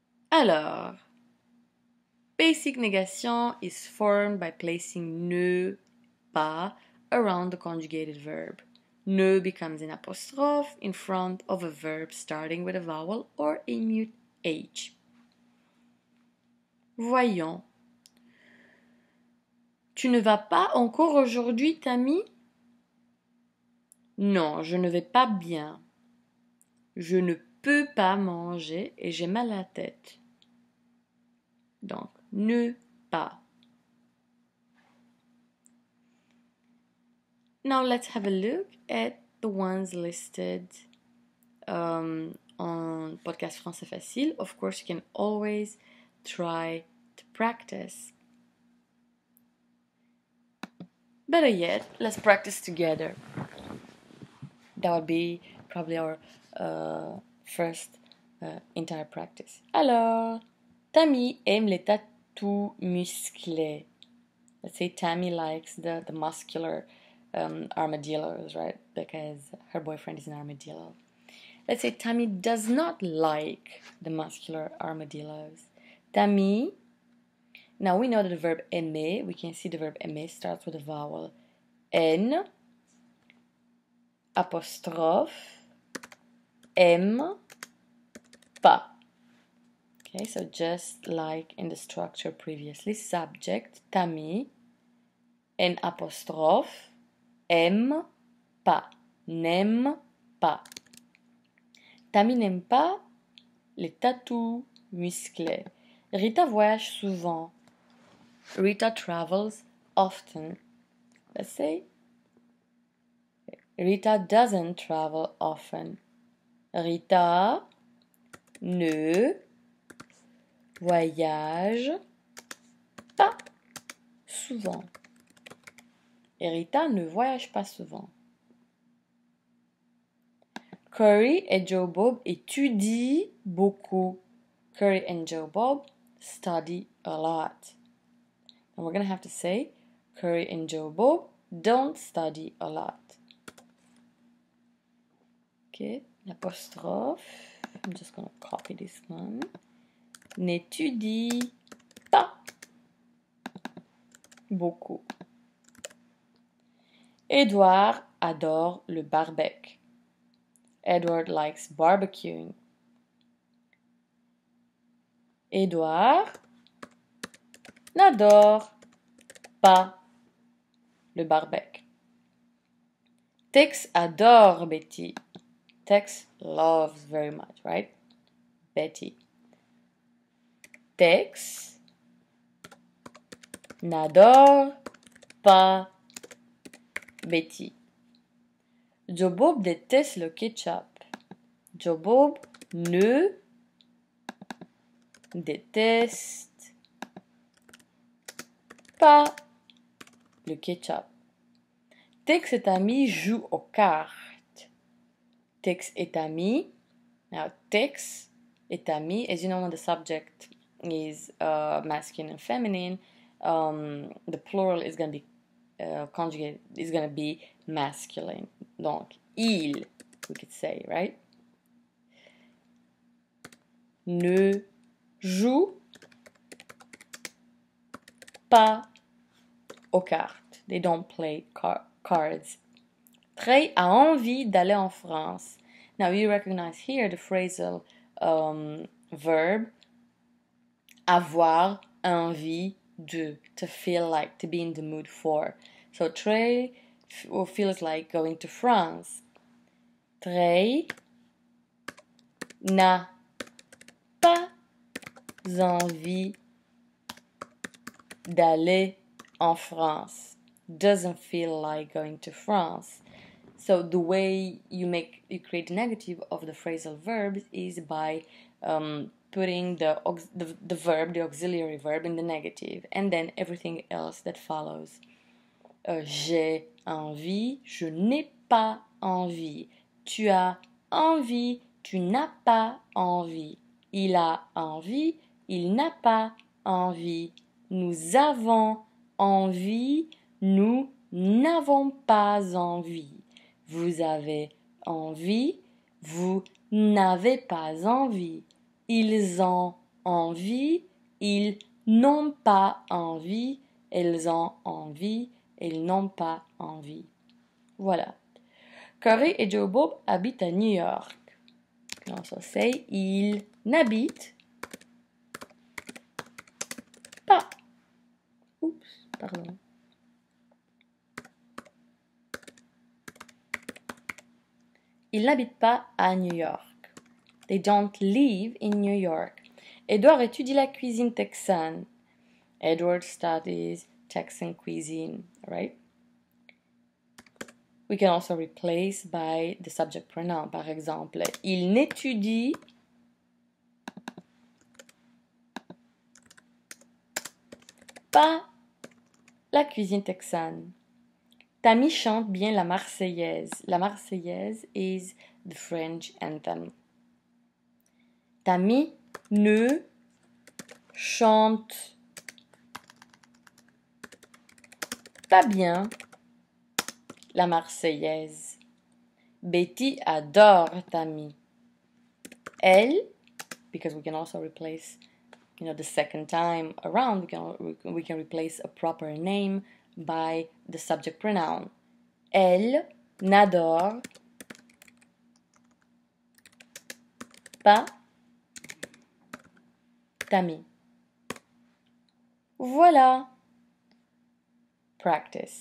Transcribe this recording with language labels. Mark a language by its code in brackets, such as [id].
[en] Alors, basic negation is formed by placing ne pas around the conjugated verb. Ne becomes an apostrophe in front of a verb starting with a vowel or a mute H. [fr] Voyons. Tu ne vas pas encore aujourd'hui, Tammy? Non, je ne vais pas bien. Je ne peux pas manger et j'ai mal à la tête. Donc, ne pas. [en] Now let's have a look at the ones listed on Podcast Français Facile. Of course, you can always try to practice. Better yet, let's practice together. That would be probably our first entire practice. [fr] Alors, Tammy aime les tatous musclés. [en] Let's say Tammy likes the muscular armadillos, right? Because her boyfriend is an armadillo. Let's say Tammy does not like the muscular armadillos. Tammy, now we know that the verb aimer, we can see the verb aimer starts with a vowel. [fr] N, apostrophe, aime, pas. [en] Okay, so just like in the structure previously, subject, Tammy, N apostrophe, aime pas, n'aime pas. [fr] Tammy n'aime pas les tatous musclés. Rita voyage souvent. [en] Rita travels often. Let's say Rita doesn't travel often. [fr] Rita ne voyage pas souvent. Et Rita ne voyage pas souvent. Curry et Joe Bob étudient beaucoup. [en] Curry and Joe Bob study a lot. And we're going to have to say Curry and Joe Bob don't study a lot. Okay, l'apostrophe. I'm just going to copy this one. [fr] N'étudie pas beaucoup. Edouard adore le barbecue. [en] Edward likes barbecuing. [fr] Edouard n'adore pas le barbecue. Tex adore Betty. [en] Tex loves very much, right? [fr] Betty. Tex n'adore pas Betty. Joe Bob déteste le ketchup. Joe Bob ne déteste pas le ketchup. Tex et Tammy jouent aux cartes. [en] Tex et Tammy. Now, Tex et Tammy, as you know, when the subject is masculine and feminine, the plural is going to be conjugate is going to be masculine. [fr] Donc, il, [en] we could say, right? [fr] Ne joue pas aux cartes. [en] They don't play cards. [fr] Trey a envie d'aller en France. [en] Now you recognize here the phrasal verb avoir envie de, to feel like, to be in the mood for. So Trey feels like going to France. [fr] Trey n'a pas envie d'aller en France. [en] Doesn't feel like going to France. So the way you create the negative of the phrasal verbs is by putting the verb, the auxiliary verb, in the negative, and then everything else that follows. [fr] J'ai envie, je n'ai pas envie. Tu as envie, tu n'as pas envie. Il a envie, il n'a pas envie. Nous avons envie, nous n'avons pas envie. Vous avez envie, vous n'avez pas envie. Ils ont envie, ils n'ont pas envie. Elles ont envie, ils n'ont pas envie. Voilà. Corey et Joe Bob habitent à New York. On se say, ils n'habitent pas. Oups, pardon. Ils n'habitent pas à New York. [en] They don't live in New York. [fr] Edward étudie la cuisine texane. [en] Edward studies Texan cuisine, right? We can also replace by the subject pronoun. [fr] Par exemple, il n'étudie pas la cuisine texane. Tammy chante bien la Marseillaise. La Marseillaise [en] is the French anthem. [fr] Tammy ne chante pas bien la Marseillaise. Betty adore Tammy. [en] Elle, because we can also replace, the second time around, we can replace a proper name by the subject pronoun. [fr] Elle n'adore pas Tammy. Voilà. Practice.